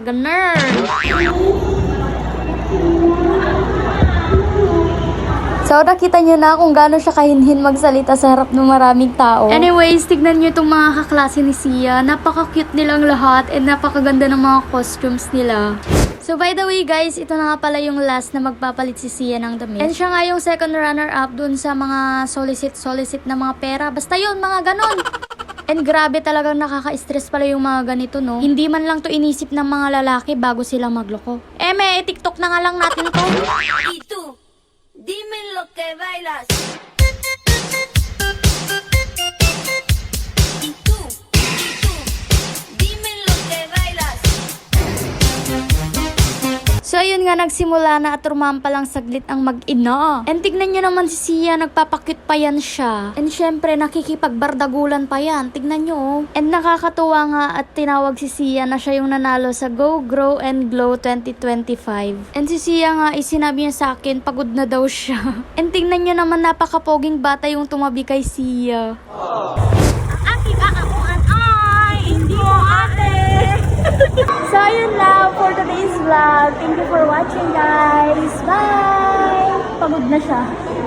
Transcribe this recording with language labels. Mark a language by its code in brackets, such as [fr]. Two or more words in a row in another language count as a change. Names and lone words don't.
[tl] Ganer! So, nakita nyo na kung gaano siya kahinhin magsalita sa harap ng maraming tao. Anyways, tignan nyo itong mga kaklase ni Sia. Napaka-cute nilang lahat and napakaganda ng mga costumes nila. So, [en] by the way guys, [tl] ito na nga pala yung last na magpapalit si Sia ng damit. And siya nga yung [en] second runner-up [tl] dun sa mga solicit na mga pera. Basta yun, mga ganon. And grabe talagang nakaka-stress pala yung mga ganito, no? Hindi man lang to inisip ng mga lalaki bago sila magloko. TikTok na nga lang natin to. [es] Y tú, dime lo que bailas. Y tú, dime lo que bailas. [tl] So ayun nga, nagsimula na at rumampa lang saglit ang mag-ina. And tignan nyo naman si Sia, nagpapakit pa yan siya. And syempre, nakikipagbardagulan pa yan. Tignan nyo. And nakakatuwa nga at tinawag si Sia na siya yung nanalo sa Go, Grow, and Glow 2025. And si Sia nga, sinabi niya sa akin, pagod na daw siya. And tignan nyo naman, napakapoging bata yung tumabi kay Sia. Aking kakakuan ay hindi mo ate. So ayun lang [en] for today's vlog. Thank you for watching guys. Bye! [tl] Pagod na siya.